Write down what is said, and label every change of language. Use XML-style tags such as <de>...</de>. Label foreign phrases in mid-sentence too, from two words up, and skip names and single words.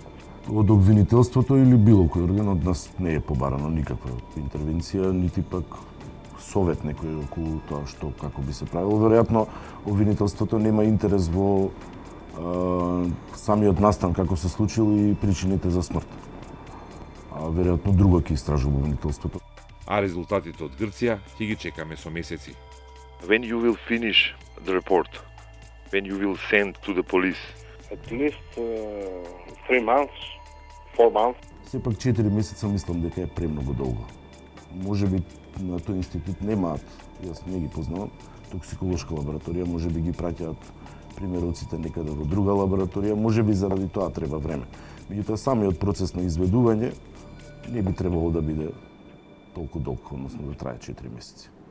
<mk>Од обвинителството или било кој орган од нас не е побарано никаква интервенција, нити пак совет некој околу тоа што како би се правило. Веројатно обвинителството нема интерес во самиот настан како се случил и причините за смрт. Веројатно друго ќе истражува обвинителството. А резултатите од Грција ќе ги чекаме со месеци.</mk> <en>When you will finish the report? When you will send to the police? At least 3 months, 4 months.</en> <mk>Сепак 4 месеца мислам дека е премногу долго. Може би на тој институт немаат, јас не ги познавам, токсиколошка лабораторија, може би ги праќаат примероците некаде во друга лабораторија, може би заради тоа треба време. Меѓутоа самиот процес на изведување не би требало да биде толку долг, односно да трае 4 месеци.</mk>